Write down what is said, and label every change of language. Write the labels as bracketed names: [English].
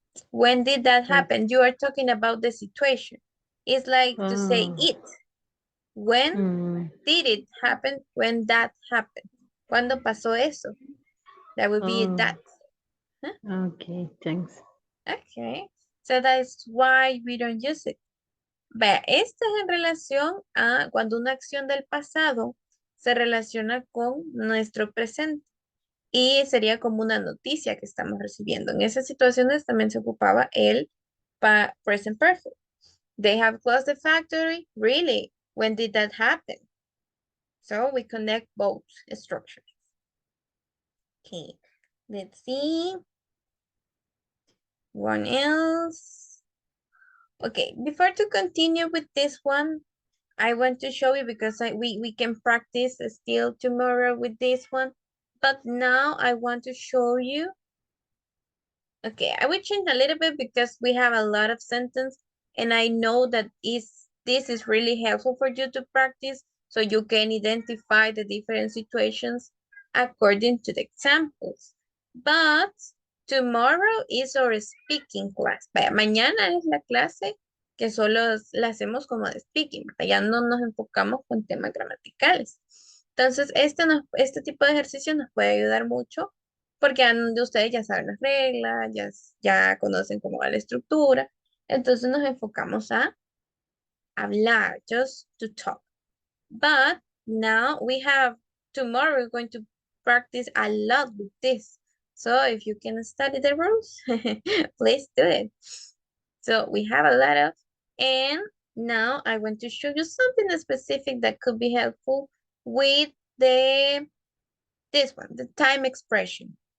[English] When did that happen? You are talking about the situation. It's like to say it. When did it happen? When that happened. [Spanish] ¿Cuándo pasó eso? [English] That would be that. Okay, thanks. Okay. So that's why we don't use it. [Spanish] Vea, esto es en relación a cuando una acción del pasado se relaciona con nuestro presente. y sería como una noticia que estamos recibiendo. En esas situaciones también se ocupaba el present perfect. [English] They have closed the factory. Really? When did that happen? So we connect both structures. Okay, let's see. One else. Okay, before to continue with this one, I want to show you because we can practice still tomorrow with this one. But now I want to show you. Okay, I will change a little bit because we have a lot of sentence and I know that this is really helpful for you to practice so you can identify the different situations according to the examples. But tomorrow is our speaking class. [Spanish] Vaya, mañana es la clase que solo la hacemos como de speaking, ya no nos enfocamos con temas gramaticales. Entonces, este tipo de ejercicio nos puede ayudar mucho porque de ustedes ya saben las reglas, ya conocen cómo va la estructura. Entonces nos enfocamos a hablar, [English] just to talk. But now tomorrow we're going to practice a lot with this. So if you can study the rules, please do it. So we have a lot of, and now I want to show you something specific that could be helpful with this one, the time expression.